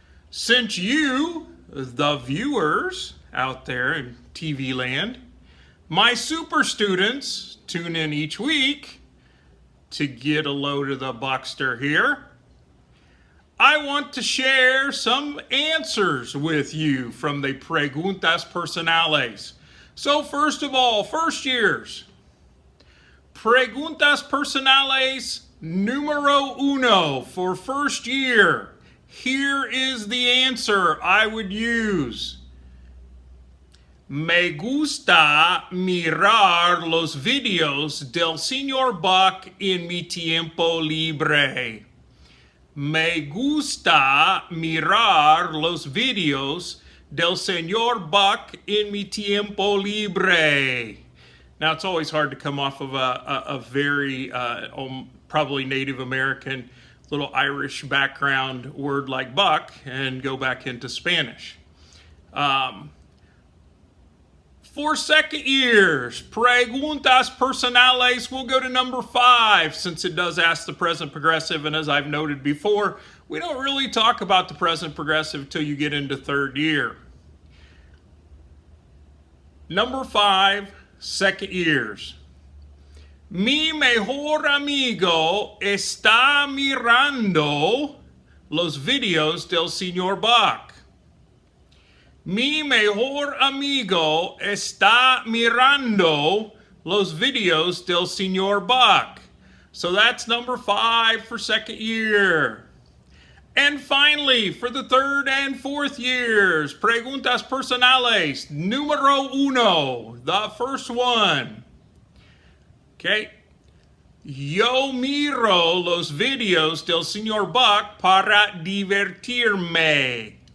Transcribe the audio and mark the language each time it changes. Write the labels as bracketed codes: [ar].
[en] Since you, the viewers out there in TV land, my super students tune in each week to get a load of the Buckster here, I want to share some answers with you from the [es] preguntas personales. [en] So first of all, first years, [es] preguntas personales numero uno [en] for first year. Here is the answer I would use. [es] Me gusta mirar los videos del Señor Buck en mi tiempo libre. Me gusta mirar los videos del Señor Buck en mi tiempo libre. [en] Now, it's always hard to come off of a very probably Native American, little Irish background word like buck and go back into Spanish. For second years, [es] preguntas personales, [en] we'll go to number 5 since it does ask the present progressive, and as I've noted before, we don't really talk about the present progressive till you get into third year. Number 5, second years. [es] Mi mejor amigo está mirando los videos del Señor Buck. Mi mejor amigo está mirando los videos del Señor Buck. [en] So that's number 5 for second year. And finally, for the third and fourth years, [es] preguntas personales, numero uno, [en] the first one. Okay. [es] Yo miro los videos del Señor Buck para divertirme.